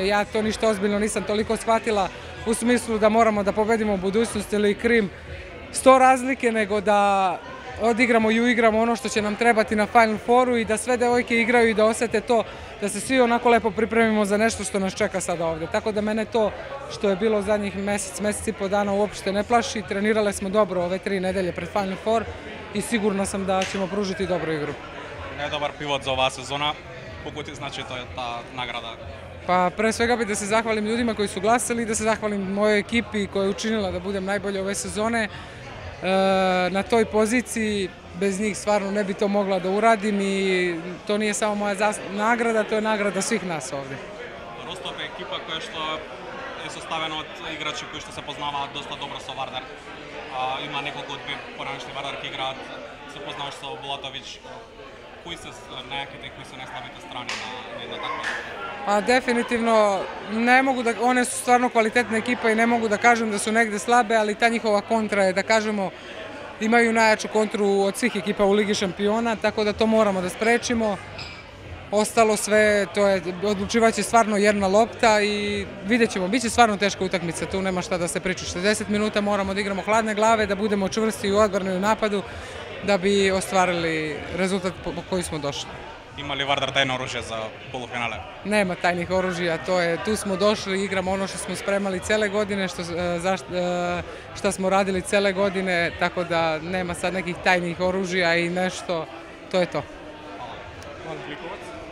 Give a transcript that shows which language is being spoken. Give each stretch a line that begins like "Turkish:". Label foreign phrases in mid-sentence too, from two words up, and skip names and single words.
Serbian: Ja to ništa ozbiljno nisam toliko shvatila u smislu da moramo da pobedimo u budućnosti ili Krim 100 razlike, nego da odigramo i uigramo ono što će nam trebati na Final Fouru i da sve devojke igraju i da osete to, da se svi onako lepo pripremimo za nešto što nas čeka sada ovde. Tako da mene to što je bilo zadnjih mesec i po dana uopšte ne plaši. Trenirale smo dobro ove 3 nedelje pred Final Four i sigurno sam da ćemo pružiti dobru igru.
Macedonian: Најдобар пивот за оваа сезона. Колку ти значи таа награда?
Serbian: Pa pre svega bih da se zahvalim ljudima koji su glasali i da se zahvalim mojoj ekipi koja je učinila da budem najbolje ove sezone. Na toj poziciji, bez njih stvarno ne bi to mogla da uradim i to nije samo moja nagrada, to je nagrada svih nas ovde.
Macedonian: Ростов е екипа која што е составена од играчи кои што се познаваат доста добро со Вардар. Има неколку од поранешни вардарки играат, се познаваш со Булатовиќ. Кои се најаките и кои се најслабите страни на една таква?
Serbian: Pa definitivno ne mogu da, one su stvarno kvalitetna ekipa i ne mogu da kažem da su negde slabe, ali ta njihova kontra je, da kažemo, imaju najjaču kontru od svih ekipa u Ligi šampiona, tako da to moramo da sprečimo. Ostalo sve, to je, odlučivaće stvarno jedna lopta i vidjet ćemo, bit će stvarno teška utakmica, tu nema šta da se priča. 60 minuta moramo da igramo hladne glave, da budemo čvrsti u odbrani i u napadu, da bi ostvarili rezultat po koji smo došli.
Macedonian: Има ли Вардар тајно оружје за полуфинале?
Serbian: Nema tajnih oružja, tu smo došli, igramo ono što smo spremali cele godine, što smo radili cele godine, tako da nema sad nekih tajnih oružja i nešto, to je to. Hvala.